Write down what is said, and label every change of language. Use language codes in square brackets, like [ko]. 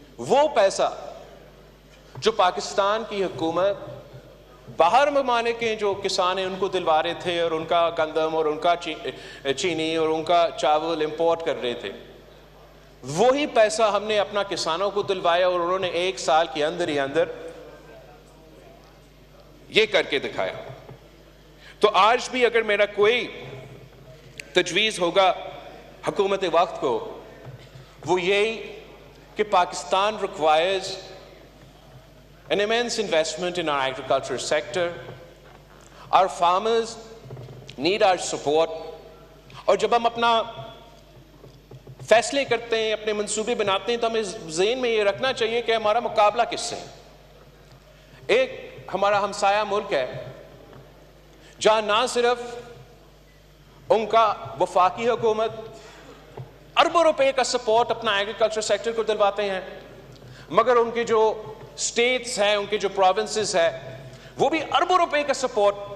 [ur] وہ پیسہ جو پاکستان کی حکومت باہر ممالک کے جو کسان ہیں ان کو دلوا رہے تھے, اور ان کا گندم اور ان کا چینی اور ان کا چاول امپورٹ کر رہے تھے, وہی پیسہ ہم نے اپنا کسانوں کو دلوایا, اور انہوں نے ایک سال کے اندر ہی اندر یہ کر کے دکھایا. تو آج بھی اگر میرا کوئی تجویز ہوگا حکومت وقت کو وہ یہی کہ [en] Pakistan requires an immense investment in our agriculture sector. Our farmers need our support. [ur] اور جب ہم اپنا فیصلے کرتے ہیں، اپنے منصوبے بناتے ہیں، تو ہمیں ذہن میں یہ رکھنا چاہیے کہ ہمارا مقابلہ کس سے ہے۔ ایک ہمارا ہمسایہ ملک ہے جہاں نہ صرف ان کا وفاقی حکومت اربوں روپے کا سپورٹ اپنا ایگریکلچر سیکٹر کو دلواتے ہیں، مگر ان کے جو اسٹیٹس ہیں، ان کے جو پروونسز ہیں، وہ بھی اربوں روپے کا سپورٹ